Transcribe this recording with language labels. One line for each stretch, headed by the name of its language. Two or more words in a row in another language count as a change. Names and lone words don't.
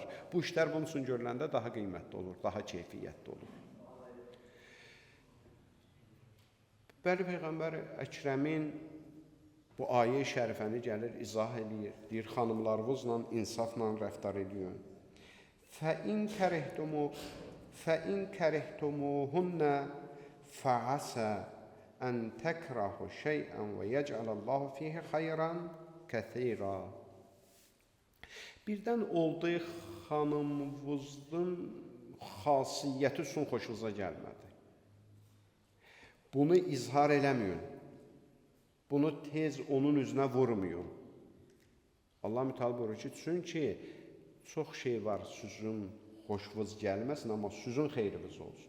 Azerbaijani: Bu işlər bunun üçün görüləndə daha qiymətli olur, daha keyfiyyətli olur. Bəli, Peyğəmbər Əkrəmin bu ayə-i şərifəni gəlir, izah eləyir. Deyir, xanımlarınızla insafla rəftar edin.
Arabic: فَإِنْ كَرِهْتُمُوهُنَّ فَعَسَى أَنْ تَكْرَهُوا شَيْئًا وَيَجْعَلَ اللّٰهُ فِيهِ خَيْرًا كَثِيرًا.
Azerbaijani: Birdən oldu xanımınızın xasiyyəti üçün xoşunuza gəlmədi. Bunu izhar eləməyin. Bunu tez onun üzünə vurmayın. Allah mütəala buyurur ki, çünki çox şey var sizin xoşunuz gəlməsin, amma sizin xeyriniz olsun.